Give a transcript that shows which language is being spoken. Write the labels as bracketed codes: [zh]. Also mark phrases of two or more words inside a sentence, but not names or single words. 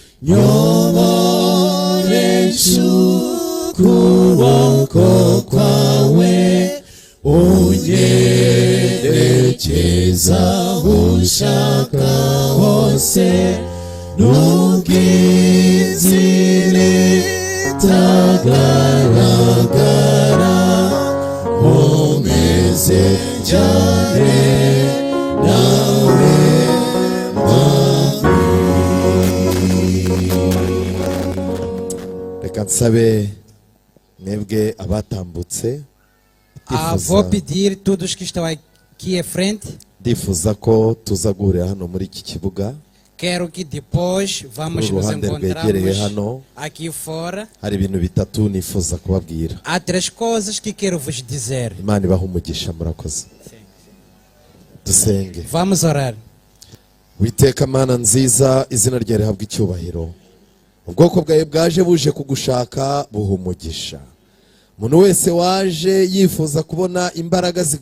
[rw] nyoboresha ukuboko kwawe unyerekeza ushaka hose n'ubwizire tagaragara nkomeze cyane nawe Reka nsabe mwebwe abatambutse, [pt] Vou pedir todos que estão aqui à frente. [rw] ndifuza ko tuza guhurira hano muri iki kibuga. [pt] Quero que depois vamos nos [rw] Uruhande rwegereye hano [pt] encontrarmos aqui fora. [rw] hari ibintu bitatu nifuza kubabwira. [pt] Há 3 coisas que quero vos dizer. [rw] Imana ibaha umugisha, murakoze. Dusenge. [pt] Vamos orar. [rw] Witeka Mana nziza, izina ryawe rihabwa icyubahiro. Ubwoko bwawe bwaje buje kugushaka buha umugisha. Umuntu wese waje yifuza kubona imbaraga